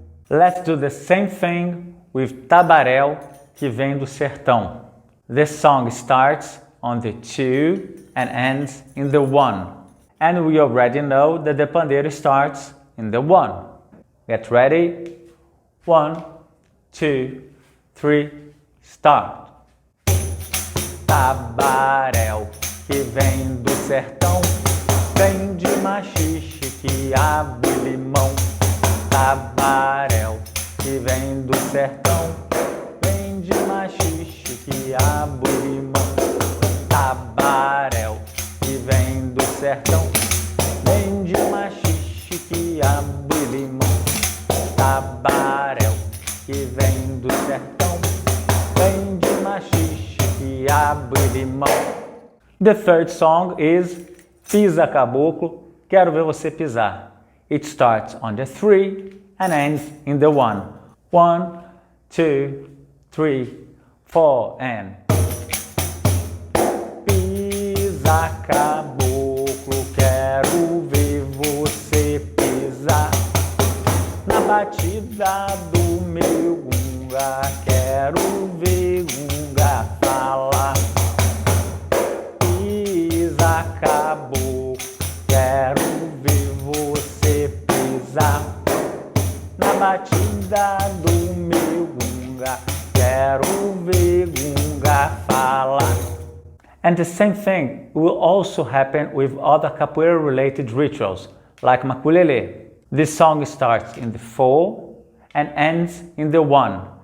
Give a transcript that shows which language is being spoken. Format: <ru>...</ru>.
<en>Let's do the same thing with Tabaréu, que vem do sertão. The song starts on the 2 and ends in the 1. And we already know that the pandeiro starts in the 1. Get ready? 1, 2, 3, start.</en> <pt>Tabaréu, que vem do sertão, vem de machixe, quiabo e limão. Tabaréu, que vem do sertão, vem de machixe, quiabo e limão. Tabaréu, que vem do sertão, vem de machixe, quiabo e limão. Tabaréu, que vem do sertão, vem de machixe, quiabo e limão.</pt> <en>The third song is Pisa Caboclo, Quero Ver Você Pisar. It starts on the 3 and ends in the 1.</en> <pt>1, 2, 3, 4 and Pisa caboclo, quero ver você pisar na batida do meu gunga, quero ver gunga falar. Pisa caboclo, quero ver você pisar na batida do meu gunga, quero ver gunga falar.</pt> <en>And the same thing will also happen with other capoeira related rituals, like maculelê. This song starts in the 4 and ends in the 1.</en>